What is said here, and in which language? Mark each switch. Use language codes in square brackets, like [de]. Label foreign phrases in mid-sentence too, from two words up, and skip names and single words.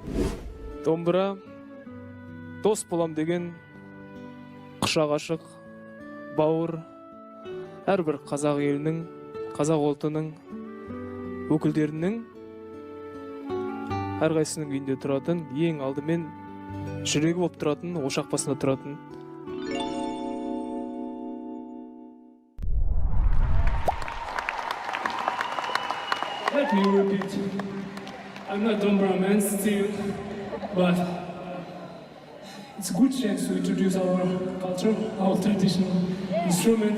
[kk] Домбыра дос болам деген құшақ ашық, бауыр, әрбір қазақ елінің, қазақ ұлтының өкілдерінің әрқайсысының үйінде тұратын, ең алдымен жүрегі болып тұратын, ошақ басында тұратын. [en] Let me repeat. I'm not dombra man still, but it's a good chance to introduce our culture, our traditional instrument.